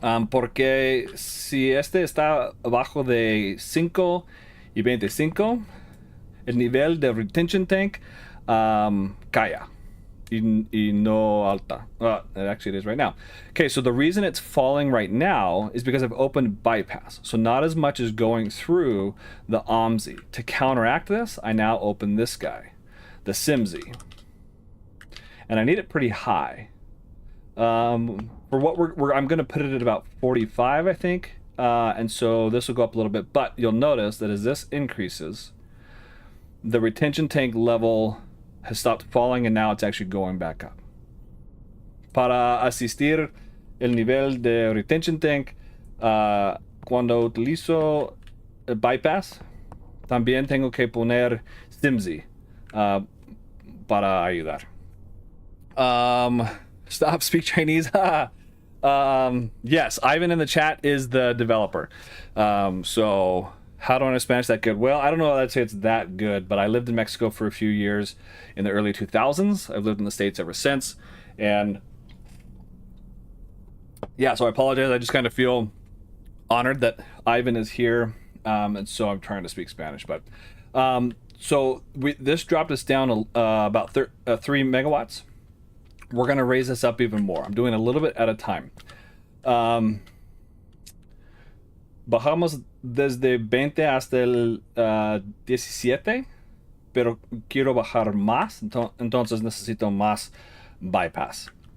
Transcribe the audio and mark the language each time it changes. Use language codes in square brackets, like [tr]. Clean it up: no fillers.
[es] Porque si este está abajo de 5 y 25, el nivel de retention tank calla. y no alta. [en] Actually, it is right now. Okay, so the reason it's falling right now is because I've opened bypass. So not as much as going through the OMSI. To counteract this, I now open this guy, the SMSI. And I need it pretty high. For what I'm going to put it at about 45, I think. And so this will go up a little bit. But you'll notice that as this increases, the retention tank level has stopped falling and now it's actually going back up. [es] Para asistir el nivel de retention tank, cuando utilizo el bypass, también tengo que poner SMSI para ayudar. [en] Stop, speak Chinese. Yes, Ivan in the chat is the developer. So how do I know Spanish that good? Well, I don't know if I'd say it's that good, but I lived in Mexico for a few years in the early 2000s. I've lived in the States ever since. And yeah, so I apologize. I just kind of feel honored that Ivan is here. And so I'm trying to speak Spanish. But so this dropped us down about 3 megawatts. We're going to raise this up even more. I'm doing a little bit at a time. [es] Bajamos desde 20 hasta el 17, pero quiero bajar más, entonces necesito más bypass.